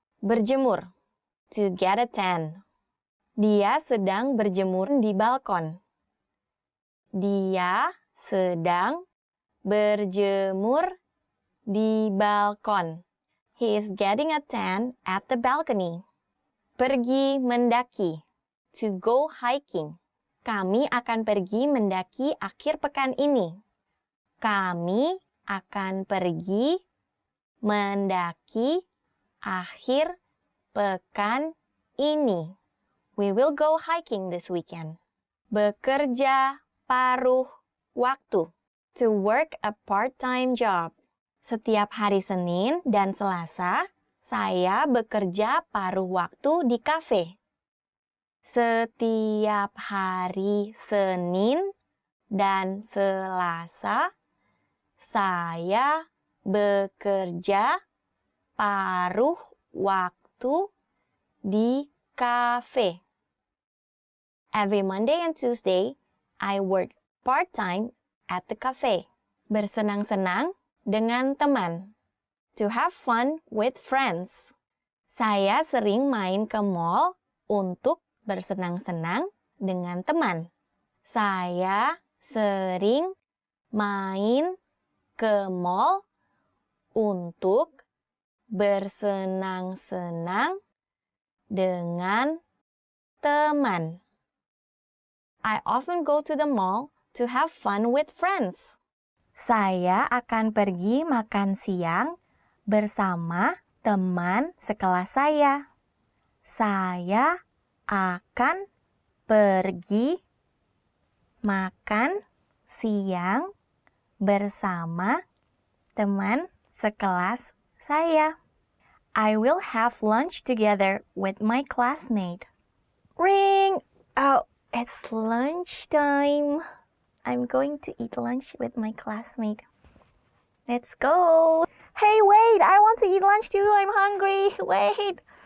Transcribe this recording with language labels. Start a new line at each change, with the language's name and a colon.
Indonesian: Berjemur.
English: To get a tan.
Indonesian: Dia sedang berjemur di balkon. Dia sedang berjemur di balkon.
English: He is getting a tan at the balcony.
Indonesian: Pergi mendaki.
English: To go hiking.
Indonesian: Kami akan pergi mendaki akhir pekan ini. Kami akan pergi mendaki akhir pekan ini.
English: We will go hiking this weekend.
Indonesian: Bekerja paruh waktu.
English: To work a part-time job.
Indonesian: Setiap hari Senin dan Selasa, saya bekerja paruh waktu di kafe. Setiap hari Senin dan Selasa, saya bekerja paruh waktu di kafe.
English: Every Monday and Tuesday, I work part-time at the cafe.
Indonesian: Bersenang-senang dengan teman.
English: to have fun with friends.
Indonesian: Saya sering main ke mall untuk bersenang-senang dengan teman. Saya sering main ke mall untuk bersenang-senang dengan teman.
English: I often go to the mall to have fun with friends.
Indonesian: Saya akan pergi makan siang bersama teman sekelas saya. Saya akan pergi makan siang bersama teman sekelas saya.
English: I will have lunch together with my classmate. Ring! Oh, it's lunchtime. I'm going to eat lunch with my classmate. Let's go! Hey, wait! I want to eat lunch too. I'm hungry. Wait!